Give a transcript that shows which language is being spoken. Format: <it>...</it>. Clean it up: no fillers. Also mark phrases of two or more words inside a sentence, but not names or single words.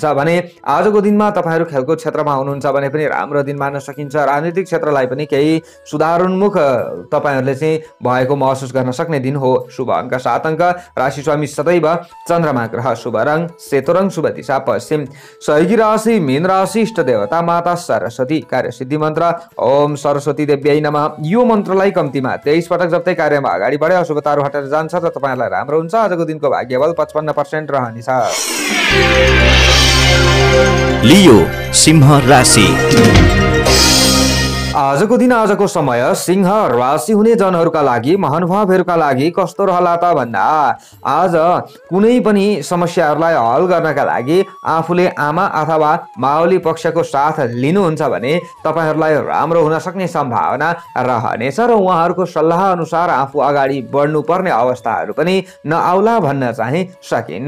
<ne>भने आजको दिनमा तपाईहरु खेलकुद क्षेत्रमा हुनुहुन्छ भने पनि राम्रो दिन मान्न सकिन्छ। राजनीतिक क्षेत्रलाई पनि केही सुधारोन्मुख तपाईहरुले चाहिँ भएको महसुस गर्न सक्ने दिन हो। शुभ अङ्क 7 अङ्क, राशि स्वामी सदैव चन्द्रमा ग्रह, शुभ रङ सेतो रङ, शुभ दिशा पश्चिम। सहयोगी राशि मीन राशि, इष्ट देवता माता सरस्वती, कार्य सिद्धि मन्त्र</ne> <sa>ओम सरस्वती देव्यै नमः।</sa> <ne>यो मन्त्रलाई कम्तीमा 23 पटक जप्दै कार्यमा अगाडि बढे अशुभताहरू हटेर जान्छ र तपाईहरुलाई राम्रो हुन्छ। आजको दिनको भाग्यबल 55% रहनेछ। लियो सिंह राशि। आजको दिन आजको समय सिंह राशि हुने जनहरूका लागि महानुभावहरूका लागि कस्तो रहला त भन्दा आज कुनै पनि समस्याहरूलाई हल गर्नका लागि आफूले आमा अथवा मावली पक्षको साथ लिनुहुन्छ भने तपाईहरुलाई राम्रो हुन सक्ने सम्भावना रहनेछ र उहाँहरूको सल्लाह अनुसार आफू अगाडि बढ्नुपर्ने अवस्थाहरू पनि नआउला भन्न चाहिँ सकिन्न।</ne>